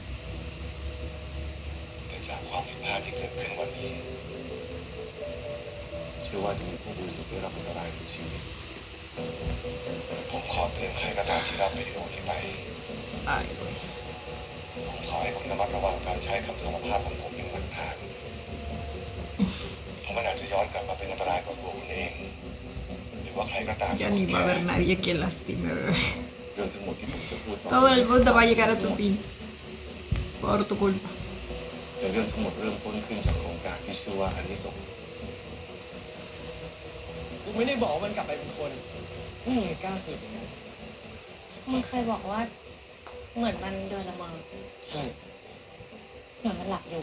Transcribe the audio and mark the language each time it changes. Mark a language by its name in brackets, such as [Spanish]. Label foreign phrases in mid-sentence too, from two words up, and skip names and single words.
[Thai] แต่จากความผิดพลาดที่เกิดขึ้นวันนี้เชื่อว่าจะมีผู้บริสุทธิ์ได้รับอันตรายถึงชีวิตผมขอเตือนใครก็ตามที่รับวิดีโอนี้ไป [Spanish] Ay, güey. [Thai] ผมขอให้คุณระมัดระวังการใช้คำสารภาพของผมเป็นหลักฐานเพราะมันอาจจะย้อนกลับมาเป็นอันตรายกับตัวคุณเองหรือว่าใครก็ตาม [Spanish] Ya ni va a haber nadie que lastime, bebé. [Thai] เรื่องทั้งหมดที่ผมจะพูดต่อ [Spanish] Todo el mundo va a llegar a su fin. Por tu culpa. [Thai] โดยเรื่องทั้งหมดเริ่มต้นขึ้นจากโครงการที่ชื่อว่าอานิสงส์ กูไม่ได้บอกว่ามันกลับไปเป็นคนนี่ไงกล้าสืบอย่างนั้น มึงเคยบอกว่า เหมือนมันเดินละเมอ ใช่ เหมือนมันหลับอยู่